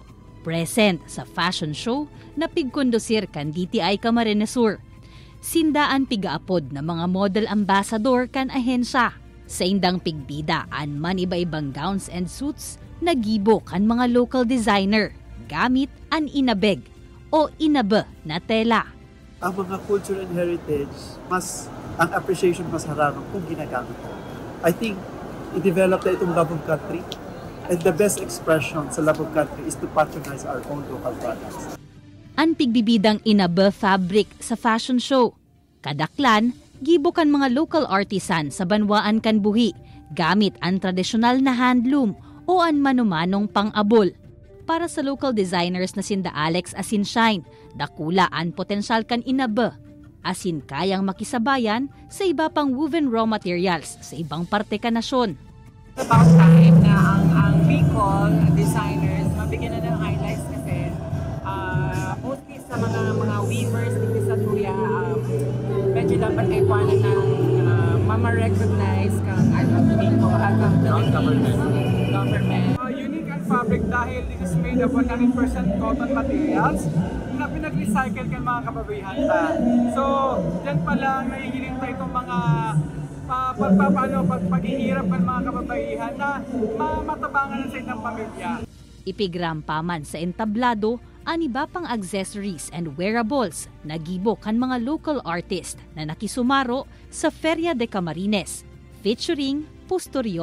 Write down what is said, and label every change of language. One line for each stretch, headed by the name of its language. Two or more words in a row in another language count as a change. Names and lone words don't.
Bikol: Present sa
English: fashion show
Bikol: na pigkondusir kan DTI Camarines Sur. Sindaan pigaapod na mga
English: model ambassador
Bikol: kan ahensya. Sa indang pigbida an man iba-ibang
English: gowns and suits,
Bikol: nagibo kan mga
English: local designer
Bikol: gamit an inabeg o inabe na tela. Ang mga
English: culture and heritage,
Bikol: ang appreciation mas harap kung ginagamit ko.
English: I think i-develop
Bikol: na itong
English: love of country. And the best expression sa love of country is to patronize our own local products.
Bikol: Ang pigbibidang inabe fabric sa
English: fashion show.
Bikol: Kadaklan, gibukan mga
English: local artisan
Bikol: sa banwaan kan buhi, gamit ang tradisyonal na handloom o ang manumanong pang-abol. Para sa
English: local designers
Bikol: na sinda Alex Asinshine, dakula ang potensyal kan inabe, asin kayang makisabayan sa iba pang
English: woven raw materials
Bikol: sa ibang parte ka nasyon.
English: About time
Filipino: na ang Bicol designers mabigyan na ng highlights kasi mostly sa mga weavers dito sa Tuya, medyo dapat ay kuwanan ng mama-recognize kang Bicol at ang government.
English: Unique and fabric dahil this is made of 100% cotton materials
Bikol: na pinag-recycle kan mga kababayan ta.
Filipino: So, dyan pala nahihiling tayo itong mga paghihirap ng mga kababaihan na matabangan sa isang pamilya.
Bikol: Ipigrampa man sa entablado ang iba pang
English: accessories and wearables
Bikol: na gibo kan mga
English: local artist
Bikol: na nakisumaro sa Feria de Camarines featuring Pusturiosa.